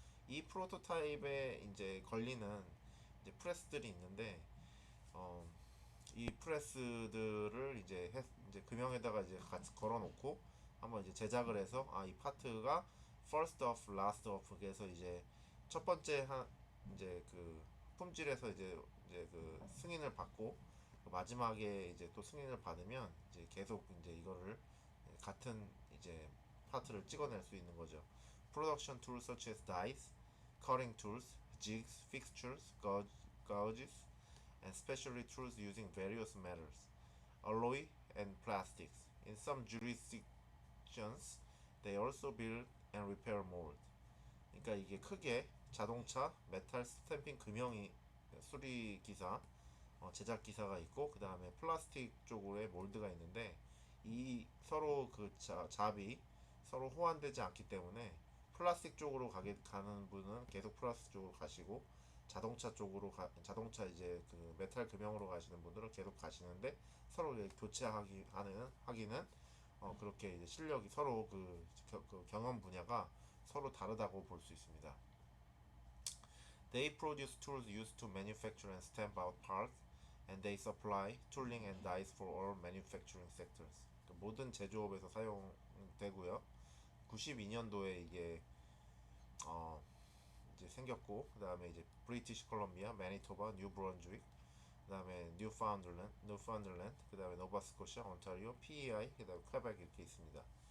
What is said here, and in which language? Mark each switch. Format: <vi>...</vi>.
<ko>이 프로토타입에 이제 걸리는 이제 프레스들이 있는데, 어, 이 프레스들을 이제 금형에다가 이제 같이 걸어놓고 한번 이제 제작을 해서 이 파트가</ko> <en>first off, last off</en> <ko>해서 이제 첫 번째 이제 그 품질에서 이제 그 승인을 받고 마지막에 이제 또 승인을 받으면 이제 계속 이제 이거를 같은 이제 파트를 찍어낼 수 있는 거죠.</ko> <en>Production tools such as dies, cutting tools, jigs, fixtures, gauges, and specialty tools using various metals, alloy, and plastics. In some jurisdictions, they also build and repair mold.</en> <ko>그러니까 이게 크게 자동차, 메탈 스탬핑 금형이 수리 기사, 제작 기사가 있고 그 다음에 플라스틱 쪽으로의 몰드가 있는데 이 서로 그 잡이 서로 호환되지 않기 때문에 플라스틱 쪽으로 가는 분은 계속 플라스틱 쪽으로 가시고 자동차 이제 그 메탈 금형으로 가시는 분들은 계속 가시는데 서로 하기는 그렇게 이제 실력이 서로 그 경험 분야가 서로 다르다고 볼 수 있습니다.</ko> <en>They produce tools used to manufacture and stamp out parts, and they supply tooling and dies for all manufacturing sectors.</en> <ko>모든 제조업에서 사용되고요. 92년도에 이게 어 이제 생겼고, 그 다음에 이제 브리티시 콜롬비아, 매니토바, 뉴 브런즈윅, 그 다음에 뉴파운들랜드, 그 다음에 노바스코샤, 온타리오, PEI, 그 다음에 퀘벡 이렇게 있습니다.</ko>